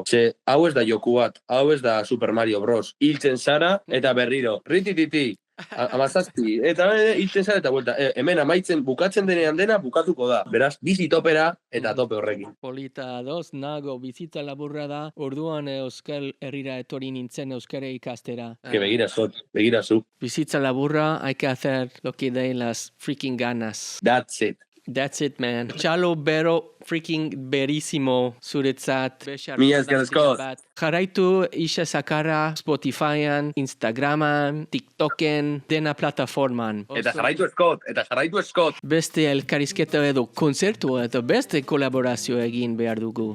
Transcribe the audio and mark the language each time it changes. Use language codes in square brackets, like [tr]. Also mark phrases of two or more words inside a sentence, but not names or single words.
[eu] Ze hau ez da joku bat, hau ez da Super Mario Bros. Hiltzen zara eta berriro, ritititi, amazazpi, eta hiltzen zara eta vuelta. Hemen amaitzen, bukatzen denean dena, bukatuko da. Beraz, bizi topera eta tope horrekin. Polita doz, nago, bizitza laburra da, orduan Euskal Herrira etorri nintzen euskara ikastera. Que begirazu. Bizitza laburra, [es] hay que hacer lo que den las freaking ganas. [en] That's it, man. [eu] Txalo bero freaking berísimo zuretzat. Mila esker, Scott. Jarraitu Isa Sakara Spotifyan, Instagraman, TikToken, dena plataforman. Eta jarraitu Scott. Beste elkarrizketa edo konzertu edo beste kolaborazio egin behar dugu.